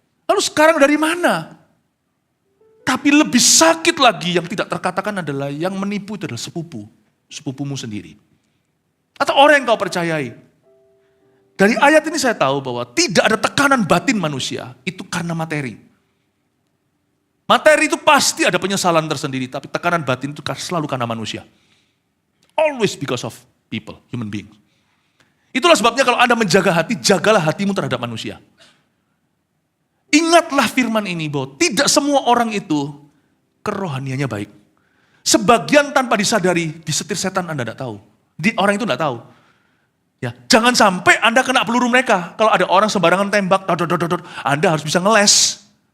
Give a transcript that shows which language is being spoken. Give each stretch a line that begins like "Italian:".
Indonesian: Lalu sekarang dari mana? Tapi lebih sakit lagi yang tidak terkatakan adalah yang menipu itu adalah sepupumu sendiri. Atau orang yang kau percayai. Dari ayat ini saya tahu bahwa tidak ada tekanan batin manusia, itu karena materi. Materi itu pasti ada penyesalan tersendiri, tapi tekanan batin itu selalu karena manusia.
English: Always because of people, human beings.
Indonesian: Itulah sebabnya kalau Anda menjaga hati, jagalah hatimu terhadap manusia. Ingatlah firman ini bahwa tidak semua orang itu kerohaniannya baik. Sebagian tanpa disadari, disetir setan Anda tidak tahu. Orang itu tidak tahu. Ya, jangan sampai Anda kena peluru mereka. Kalau ada orang sembarangan tembak, Anda harus bisa ngeles.